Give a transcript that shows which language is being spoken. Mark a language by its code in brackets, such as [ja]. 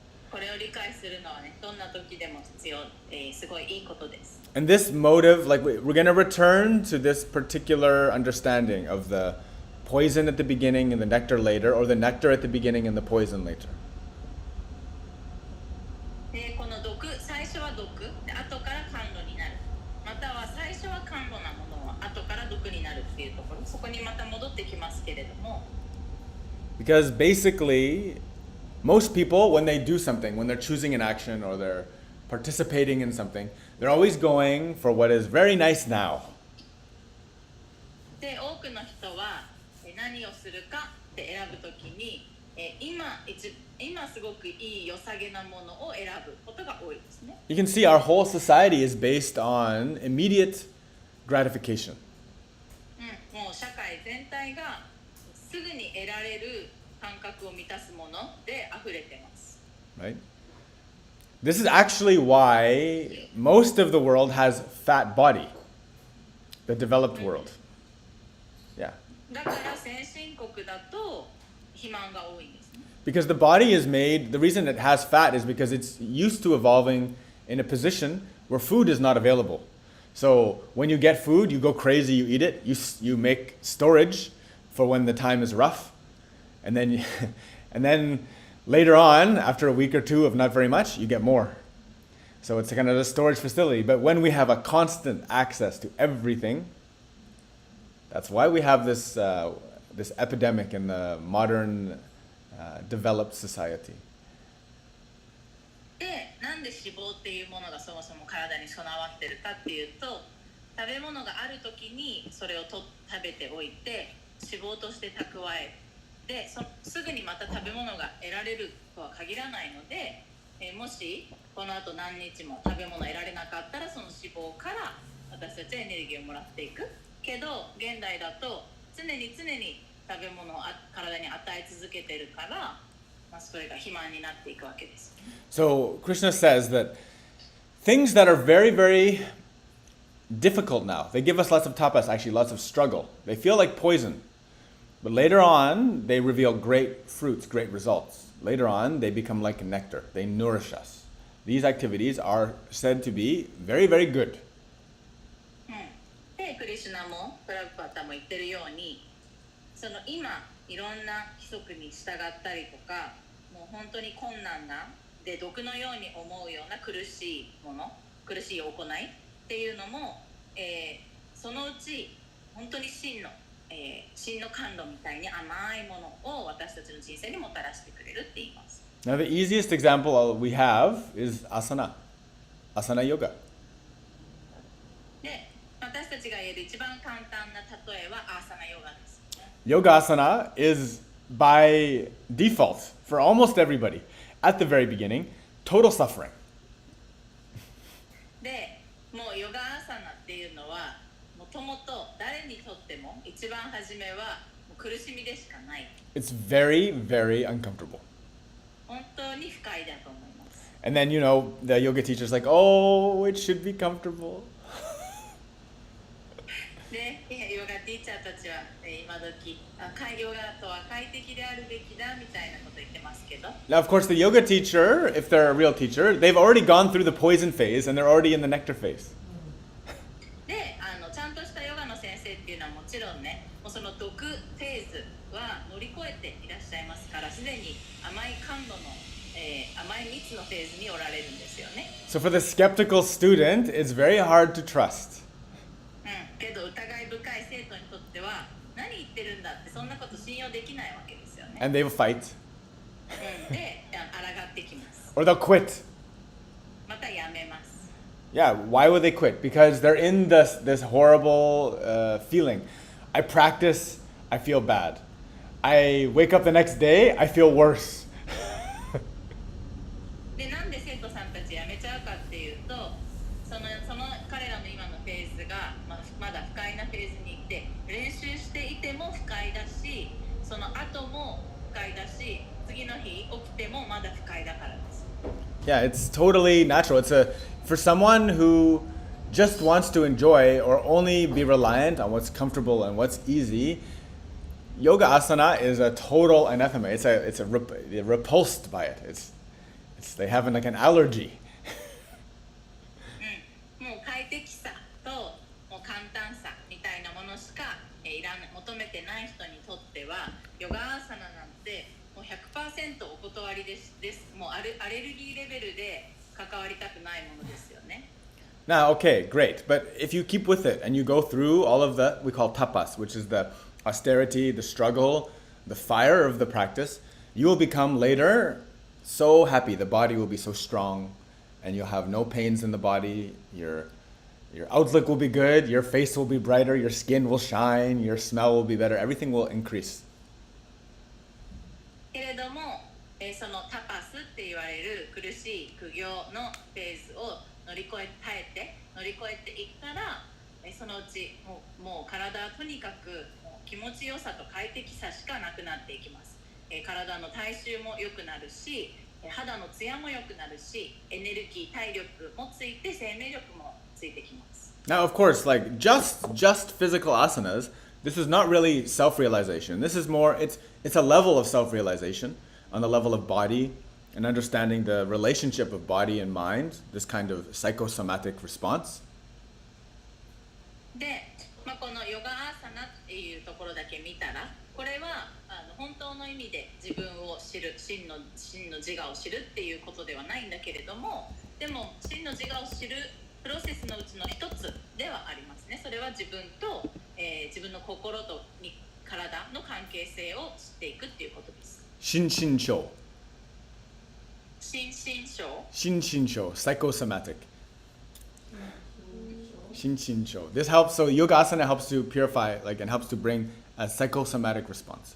[ja] これを理解するのはね、どんな時でも必要、すごいいいことです。 [en] And this motive, like we're going to return to this particular understanding of the poison at the beginning and the nectar later, or the nectar at the beginning and the poison later. [ja] で、この毒、最初は毒、で後から甘露になる。または最初は甘露なものは後から毒になるっていうところ、そこにまた戻ってきますけれども。 [en] Because basically, most people, when they do something, when they're choosing an action or they're participating in something, they're always going for what is very nice now. [ja] で、多くの人は何をするかって選ぶときに、今今すごくいい良さげなものを選ぶことが多いですね。 [en] You can see our whole society is based on immediate gratification. [ja] もう社会全体がすぐに得られる感覚を満たすもので溢れてます。 [en] Right? This is actually why most of the world has fat body. The developed world. Yeah. [ja] だから先進国だと肥満が多いんですね。 [en] Because the body is made, the reason it has fat is because it's used to evolving in a position where food is not available. So when you get food, you go crazy, you eat it, you make storage for when the time is rough. And then, and then later on, after a week or two of not very much, you get more. So it's kind of a storage facility. But when we have a constant access to everything, that's why we have this, this epidemic in the modern developed society. [ja] で、なんで脂肪っていうものがそもそも体に備わってるかっていうと、食べ物がある時にそれを食べておいて脂肪として蓄えですぐにまた食べ物が得られるとは限らないので、もしこの後何日も食べ物得られなかったらその脂肪から私たちはエネルギーをもらっていくけど、現代だと常に食べ物を体に与え続けてるから、それが肥満になっていくわけです。 [en] So Krishna says that things that are very, very difficult now, they give us lots of tapas, actually lots of struggle. They feel like poison. But later on, they reveal great fruits, great results. Later on, they become like nectar. They nourish us. These activities are said to be very, very good. [ja] で、クリシュナもプラグパタも言ってるように、その今いろんな規則に従ったりとか、もう本当に困難なで毒のように思うような苦しいもの、苦しい行いっていうのも、そのうち本当に真の甘露みたいに甘いものを私たちの人生にもたらしてくれるって言います。 [en] Now the easiest example we have is asana yoga. [ja] で、私たちが言える一番簡単な例えはアーサナヨガです。 [en] Yoga asana is by default for almost everybody at the very beginning total suffering. [ja] で、もうヨガアーサナっていうのはもともと誰にとっても一番初めはもう苦しみでしかない。 [en] It's very, very uncomfortable. [ja] 本当に不快だと思います。 [en] And then, the yoga teacher's like, oh, it should be comfortable. [ja] で、ヨガティーチャーたちは今時ヨガとは快適であるべきだみたいなこと言ってますけど。 [en] Now, of course, the yoga teacher, if they're a real teacher, they've already gone through the poison phase and they're already in the nectar phase. [ja] で、ちゃんとしたヨガの先生っていうのはもちろんね、もうその毒フェーズは乗り越えていらっしゃいますから、すでに甘い甘露の、甘い蜜のフェーズにおられるんですよね。 [en] So for the skeptical student, it's very hard to trust. [ja] けど疑い深い生徒にとっては何言ってるんだってそんなこと信用できないわけですよね。 [en] And they will fight. [ja] で、抗ってきます。 [en] Or they'll quit. [ja] またやめます。 [en] Yeah, why would they quit? Because they're in this horrible feeling. I practice, I feel bad. I wake up the next day, I feel worse. [ja] で、なんで生徒さんたちやめちゃうかっていうと、その彼らの今のフェーズが、まだ不快なフェーズにいて、練習していても不快だし、その後も不快だし、次の日起きてもまだ不快だからです。 [en] Yeah, it's totally natural. For someone who just wants to enjoy or only be reliant on what's comfortable and what's easy, yoga asana is a total anathema. They're repulsed by it. They have like an allergy. [ja] もう快適さともう簡単さみたいなものしか求めてない人にとってはヨガアーサナなんてもう 100% お断りです。もうアレルギーレベルで関わりたくないものですよね。 [en] Now, okay, great. But if you keep with it and you go through all of the, we call tapas, which is the austerity, the struggle, the fire of the practice, you will become later so happy. The body will be so strong and you'll have no pains in the body. Your outlook will be good. Your face will be brighter. Your skin will shine. Your smell will be better. Everything will increase. [ja] けれども、そのタパスって言われる苦しい苦行のフェーズを乗り越えていったら、そのうちもう体はとにかく気持ちよさと快適さしかなくなっていきます。体の体臭も良くなるし、肌のツヤも良くなるし、エネルギー体力もついて生命力もついてきます。 [en] Now, of course, like just physical asanas, this is not really self-realization. This is more, it's a level of self-realization on the level of body and understanding the relationship of body and mind, this kind of psychosomatic response. [ja] で、このヨガアーサナっていうところだけ見たら、これは本当の意味で自分を知る、真の自我を知るっていうことではないんだけれども、でも真の自我を知るプロセスのうちの一つではありますね。それは自分と、自分の心と体の関係性を知っていくっていうことです。心身症。心身症。心身症、psychosomatic. 心身症. [en] This helps, so yoga asana helps to purify, like, and helps to bring a psychosomatic response.